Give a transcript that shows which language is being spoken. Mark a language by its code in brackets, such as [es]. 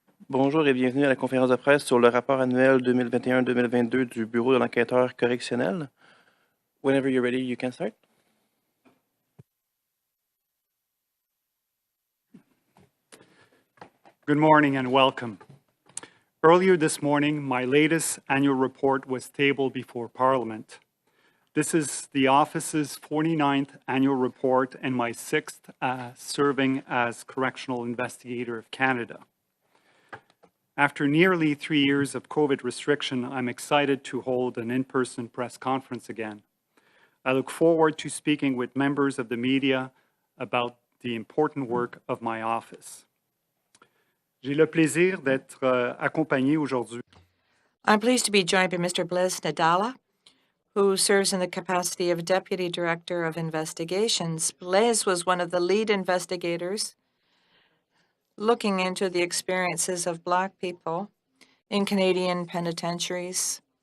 [fr] Bonjour et bienvenue à la conférence de presse sur le rapport annuel 2021-2022 du Bureau de l'enquêteur correctionnel. [en] Whenever you're ready, you can start. Good morning and welcome. Earlier this morning, my latest annual report was tabled before Parliament. This is the office's 49th annual report and my 6th serving as Correctional Investigator of Canada. After nearly 3 years of COVID restriction, I'm excited to hold an in-person press conference again. I look forward to speaking with members of the media about the important work of my office. [fr] J'ai le plaisir d'être accompagné aujourd'hui. [en] I'm pleased to be joined by Mr. Blaise Nadala, who serves in the capacity of Deputy Director of Investigations. Blaise was one of the lead investigators looking into the experiences of Black people in Canadian penitentiaries.